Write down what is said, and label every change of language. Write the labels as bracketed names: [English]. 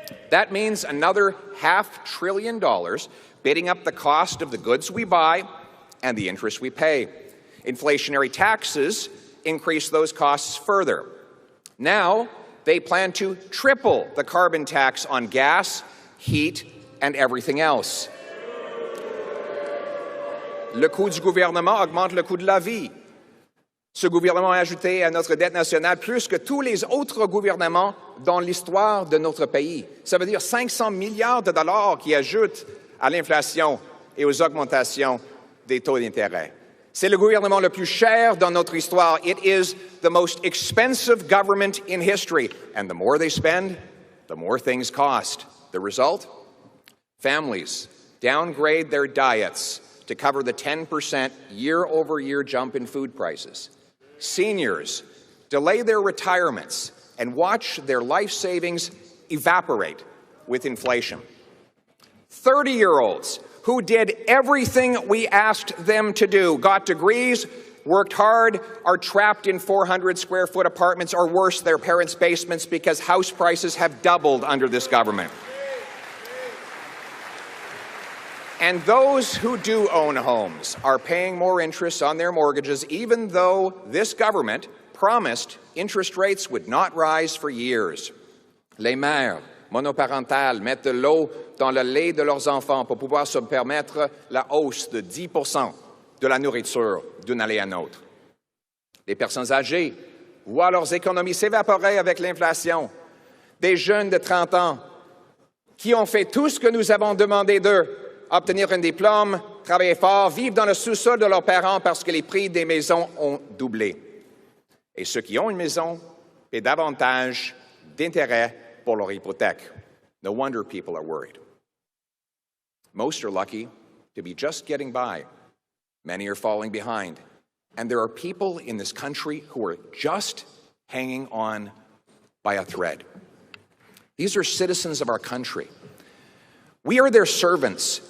[English] That means another $500 billion bidding up the cost of the goods we buy and the interest we pay. Inflationary taxes increase those costs further. Now, they plan to triple the carbon tax on gas, heat, and everything else. [French] Le coût du gouvernement augmente le coût de la vie. Ce gouvernement a ajouté à notre dette nationale plus que tous les autres gouvernements dans l'histoire de notre pays. Ça veut dire 500 milliards de dollars qui ajoutent à l'inflation et aux augmentations des taux d'intérêt. C'est le gouvernement le plus cher dans notre histoire. [English] It is the most expensive government in history. And the more they spend, the more things cost. The result? Families downgrade their diets to cover the 10% year-over-year jump in food prices. Seniors delay their retirements and watch their life savings evaporate with inflation. 30-year-olds who did everything we asked them to do, got degrees, worked hard, are trapped in 400-square-foot apartments, or worse, their parents' basements, because house prices have doubled under this government. And those who do own homes are paying more interest on their mortgages, even though this government promised interest rates would not rise for years. [French] Les mères monoparentales mettent de l'eau dans le lait de leurs enfants pour pouvoir se permettre la hausse de 10% de la nourriture d'une année à l'autre. Les personnes âgées voient leurs économies s'évaporer avec l'inflation. Des jeunes de 30 ans qui ont fait tout ce que nous avons demandé d'eux, obtenir un diplôme, travailler fort, vivre dans le sous-sol de leurs parents parce que les prix des maisons ont doublé. Et ceux qui ont une maison paient davantage d'intérêts pour leur hypothèque. [English] No wonder people are worried. Most are lucky to be just getting by. Many are falling behind. And there are people in this country who are just hanging on by a thread. These are citizens of our country. We are their servants.